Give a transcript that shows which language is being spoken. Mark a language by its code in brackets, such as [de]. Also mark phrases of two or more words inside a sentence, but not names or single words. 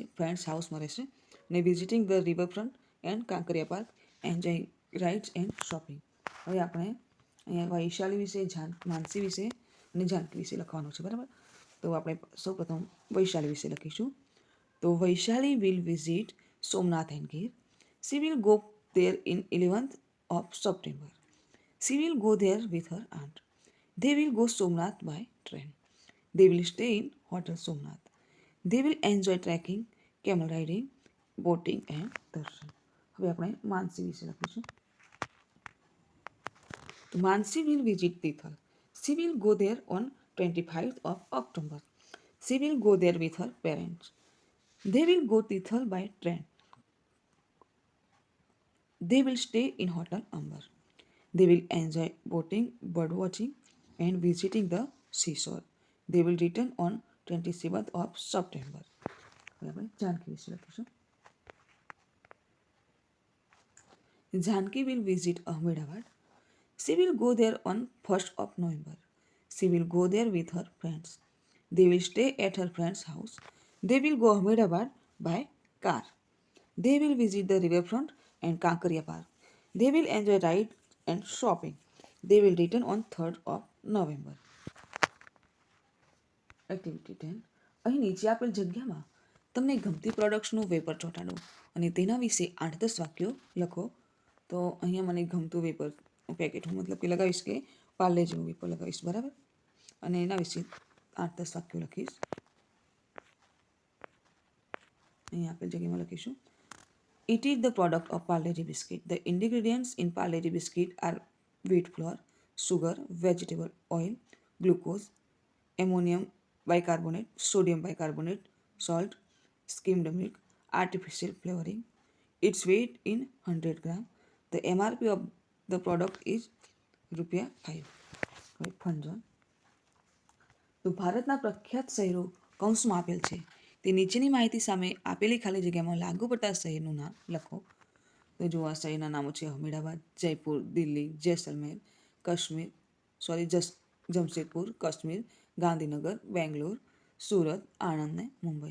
[en] friends houseમાં [gu] રહેશે ને [en] visiting the riverfront and Kankariya Park, enjoy rides and shopping. [gu] હવે આપણે અહીંયા વૈશાલી વિશે, માનસી વિશે અને જાનકી વિશે લખવાનું છે, બરાબર. તો આપણે સૌપ્રથમ વૈશાલી વિશે લખીશું. તો [en] Vaishali will visit Somnath and Gir. She will go there in 11th of September. She will go there with her aunt. They will go Somnath by train. They will stay in Hotel Somnath. They will enjoy trekking, camel riding, boating and darshan. [gu] હવે આપણે માનસી વિશે લખીશું. તો માનસી [en] will visit Tithal. She will go there on 25th of October. She will go there with her parents. They will go Tithal by train. They will stay in Hotel Amber. They will enjoy boating, bird watching, and visiting the seashore. They will return on 27th of September. [gu] Janki વિશે લખીશું. [en] Janki will visit Ahmedabad. She will go there on 1st of November. She will go there with her friends. They will stay at her friend's house. They will go Ahmedabad by car. They will visit the riverfront and Kankariya Park. They will enjoy ride and shopping. They will return on 3rd of November. [gu] એક્ટિવિટી 10. અહીં નીચે આપેલ જગ્યામાં તમને ગમતી પ્રોડક્ટ્સનું વેપર ચોંટાડો અને તેના વિશે 8-10 વાક્યો લખો. તો અહીંયા મને ગમતું વેપર પેકેટ હું મતલબ કે લગાવીશ કે પાર્લે જેવું વેપર લગાવીશ, બરાબર. અને એના વિશે 8-10 વાક્યો લખીશ. અહીં આપેલ જગ્યામાં લખીશું. [en] It is the product of Parle-G biscuit. The ingredients in Parle-G biscuit are wheat flour, sugar, vegetable oil, glucose, ammonium bicarbonate, sodium bicarbonate, salt, skimmed milk, artificial flavoring. Its weight in 100 gram. The MRP of the product is ₹5. ફંજન. [gu] તો ભારતના પ્રખ્યાત શહેરો કૌંસમાં આપેલ છે. તે નીચેની માહિતી સામે આપેલી ખાલી જગ્યામાં લાગુ પડતા શહેરનું નામ લખો. તો જો આ શહેરના નામો છે અહમદાબાદ, જયપુર, દિલ્હી, જેસલમેર, જમશેદપુર, કાશ્મીર, ગાંધીનગર, બેંગ્લોર, સુરત, આણંદ ને મુંબઈ.